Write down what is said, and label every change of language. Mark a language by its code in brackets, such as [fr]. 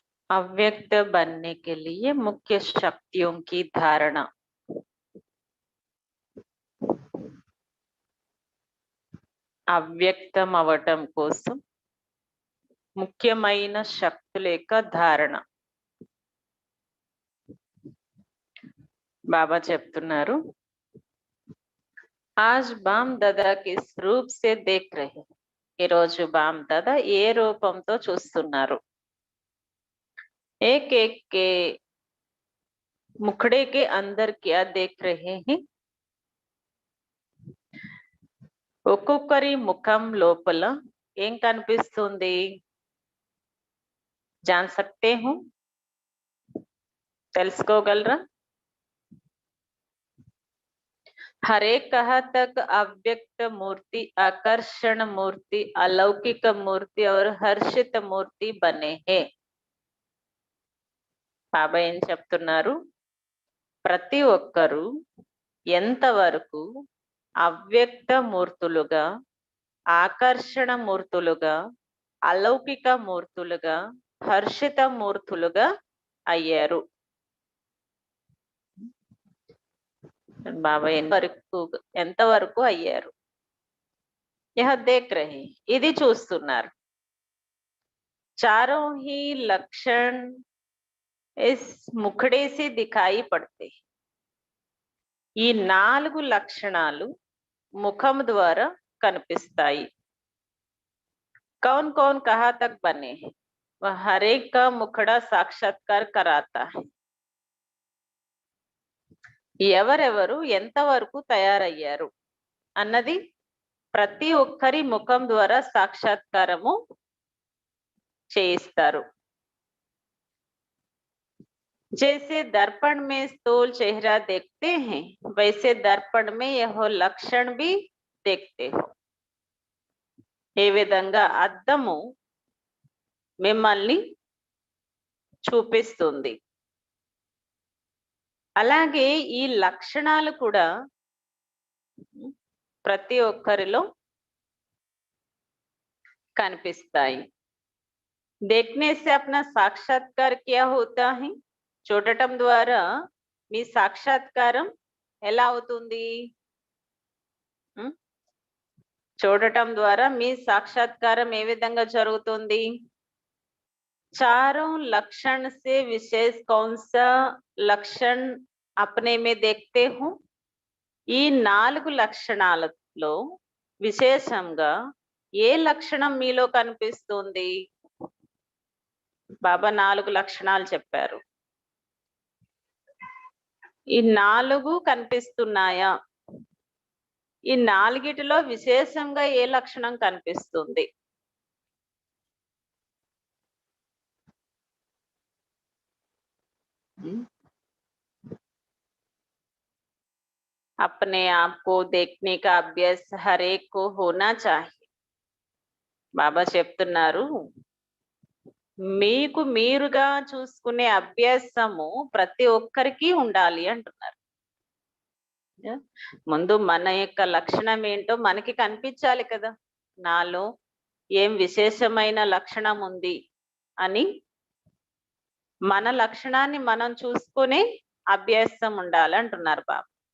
[hi] अव्यक्त बनने के लिए मुख्य शक्तियों की धारणा। [te] అవ్యక్తం అవటం కోసం ముఖ్యమైన శక్తుల యొక్క ధారణ. బాబా చెప్తున్నారు, [hi] ఆజ్ బామ్ దాదా కిస్ రూప్ సే దేఖ్ రహే. [te] ఈరోజు బామ్ దాదా ఏ రూపంతో చూస్తున్నారు? [hi] एक एक के मुखड़े के अंदर क्या देख रहे हैं? [te] ఒక్కొక్కరి ముఖం లోపల ఏం కనిపిస్తుంది? [hi] जान सकते हो? [te] తెలుసుకోగలరా? [hi] हर एक कहा तक अव्यक्त मूर्ति, आकर्षण मूर्ति, अलौकिक मूर्ति और हर्षित मूर्ति बने हैं. [te] బాబా ఏం చెప్తున్నారు? ప్రతి ఒక్కరూ ఎంతవరకు అవ్యక్త మూర్తులుగా, ఆకర్షణ మూర్తులుగా, అలౌకిక మూర్తులుగా, హర్షిత మూర్తులుగా అయ్యారు. బాబా ఎంతవరకు అయ్యారు? [hi] यह देख रहे, [te] ఇది చూస్తున్నారు. [hi] चारों ही लक्षण इस मुखड़े से दिखाई पड़ते. [te] ఈ 4 లక్షణాలు ముఖం ద్వారా కనిపిస్తాయి. [hi] कौन कौन कहाँ तक बने हैं? वह हर एक का मुखड़ा साक्षात्कार कराता है. [te] ఎవరెవరు ఎంతవరకు తయారయ్యారు అన్నది ప్రతి ఒక్కరి ముఖం ద్వారా సాక్షాత్కారము చేయిస్తారు. [hi] जैसे दर्पण में स्थूल चेहरा देखते हैं, वैसे दर्पण में यह लक्षण भी देखते हो. [te] ఏ విధంగా అద్దము మిమ్మల్ని చూపిస్తుంది, అలాగే ఈ లక్షణాలు కూడా ప్రతి ఒక్కరిలో కనిపిస్తాయి. [hi] देखने से अपना साक्षात्कार क्या होता है? [te] చూడటం ద్వారా మీ సాక్షాత్కారం ఎలా అవుతుంది? చూడటం ద్వారా మీ సాక్షాత్కారం ఏ విధంగా జరుగుతుంది? [hi] चारों लक्षण से विशेष कौन सा लक्षण अपने में देखते हो? [te] ఈ 4 లక్షణాలలో విశేషంగా ఏ లక్షణం మీలో కనిపిస్తుంది? బాబా 4 లక్షణాలు చెప్పారు. ఈ 4 కనిపిస్తున్నాయా? ఈ 4టిలో విశేషంగా ఏ లక్షణం కనిపిస్తుంది? [hi] अपने आप को देखने का अभ्यास हर एक को होना चाहिए. [te] బాబా చెప్తున్నారు, మీకు మీరుగా చూసుకునే అభ్యాసము ప్రతి ఒక్కరికి ఉండాలి అంటున్నారు. ముందు మన యొక్క లక్షణం ఏంటో మనకి కనిపించాలి కదా. నాలో ఏం విశేషమైన లక్షణం ఉంది అని మన లక్షణాన్ని మనం చూసుకునే అభ్యాసం ఉండాలి అంటున్నారు బాబా.